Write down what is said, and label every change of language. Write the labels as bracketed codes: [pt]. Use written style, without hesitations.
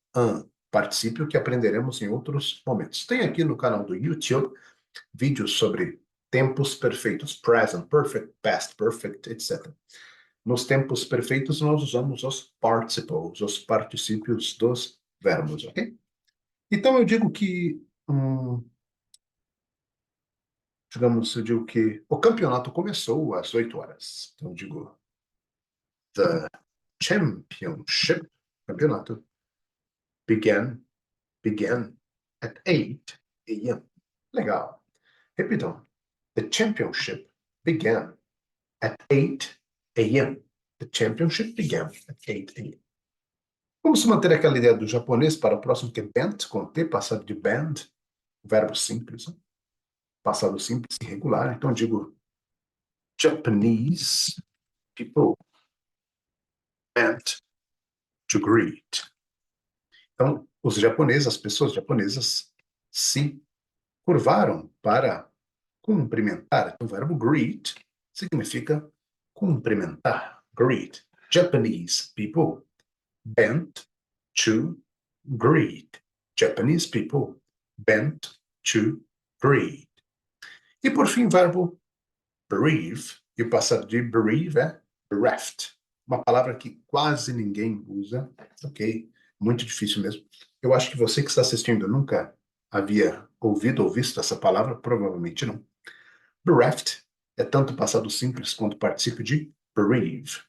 [pt] An, particípio que aprenderemos em outros momentos. Tem aqui no canal do YouTube vídeos sobre tempos perfeitos, present perfect, past perfect, etc. Nos tempos perfeitos nós usamos os participles, os particípios dos verbos, ok? Então eu digo que digamos, eu digo que o campeonato começou às 8 horas. Então, eu digo, [en] the championship, [pt] campeonato, [en] began at 8 a.m. [pt] Legal. Repitam. [en] The championship began at 8 a.m. The championship began at 8 a.m. [pt] Vamos manter aquela ideia do japonês para o próximo, que é bent, com T, passado de band, verbo simples, né? Passado simples, irregular. Então, eu digo, [en] Japanese people bent to greet. [pt] Então, os japoneses, as pessoas japonesas, se curvaram para cumprimentar. Então, o verbo greet significa cumprimentar. [en] Greet. Japanese people bent to greet. Japanese people bent to greet. [pt] E por fim, o verbo bereave. E o passado de bereave é bereft. Uma palavra que quase ninguém usa, ok? Muito difícil mesmo. Eu acho que você que está assistindo nunca havia ouvido ou visto essa palavra, provavelmente não. Bereft é tanto passado simples quanto particípio de bereave.